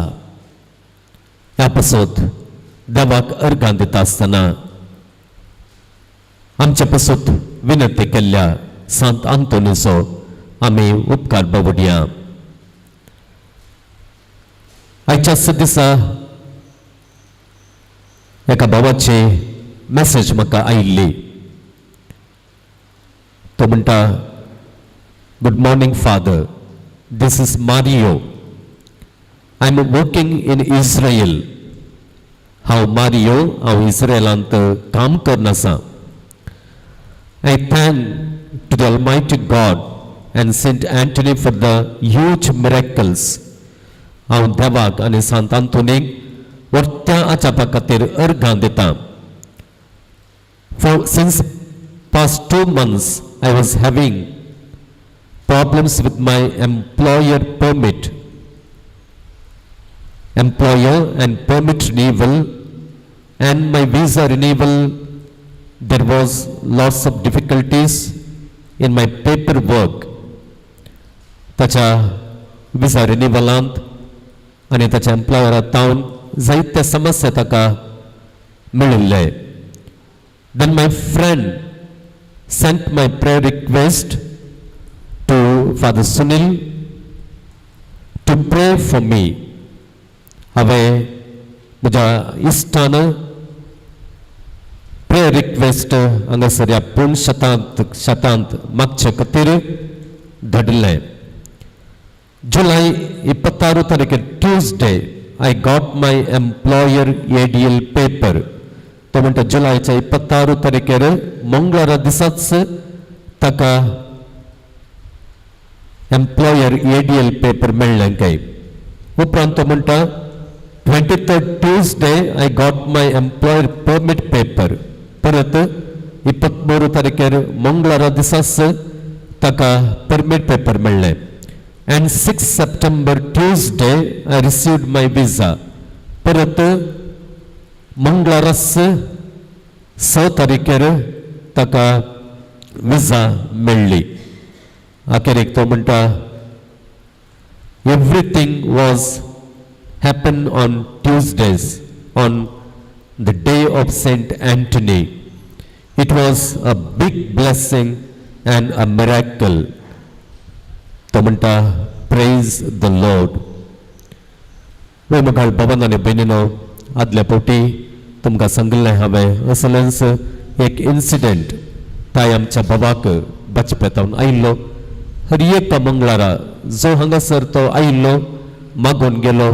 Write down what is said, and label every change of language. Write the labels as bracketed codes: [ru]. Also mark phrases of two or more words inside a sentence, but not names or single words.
[kok] ह्या पासत देवाक अर्घां दिता आसतना आमचे पासत विनंती केल्ल्या सांत आंतोनीचो आमी उपकार बावडया. आयच्या दिसा एका भावाची मेसेज म्हाका आयिल्ली. तो म्हणटा, [en] Good morning Father, this is Mario. I am working in Israel. [kok] हांव मारियो, हांव इस्रायलांत काम करन आसा. [en] I thank to the Almighty God and Saint Anthony for the huge miracles. [kok] हांव देवाक आनी सांत आंतोनीक वर्त्या आचापा खातीर अर्घां दिता. [en] Since past 2 months I was having problems with my employer and permit renewal and my visa renewal. There was lots of difficulties in my paperwork. [kok] ताच्या विजा रिन्यूवलांत आनी ताच्या एम्प्लॉयरांतावन जायते समस्या ताका मेळिल्ले. [en] Then my friend sent my prayer request to Father Sunil to pray for me. [kok] हांवें म्हज्या इश्टान [en] prayer request [kok] हांगासर ह्या पूर्ण शतांत मागचे खातीर धाडिल्लें. जुलय 26 तारीखेर [en] ट्यूजडे I got my employer ADL paper. [kok] तो म्हणटा जुलयच्या 26 तारीखेर मंगळारा दिसाच ताका एम्प्लॉयर ADL पेपर मेळ्ळें काय. उपरांत तो म्हणटा [en] 23rd ट्यूजडे I got my employer permit paper. [kok] परत 23 तारीखेर मंगळारा दिसाच ताका परमिट पेपर मेळ्ळें. [en] And 6 September Tuesday I received my visa. [kok] परत मंगळारास 6 तारीखेर ताका विजा मेळ्ळी. आखेरेक तो म्हणटा, [en] everything was happened on Tuesdays on the day of Saint Anthony. It was a big blessing and a miracle. [kok] तो म्हणटा, [en] praise the Lord. [kok] वेमगाळ भवन आनी भयणीनो, आदल्या फावटी तुमकां सांगिल्लें हांवें असलेंच एक इन्सिडेंट. ताय आमच्या भावाक बचपेतावन आयिल्लो. हर एक मंगळारा जो हांगासर तो आयिल्लो, मागून गेलो.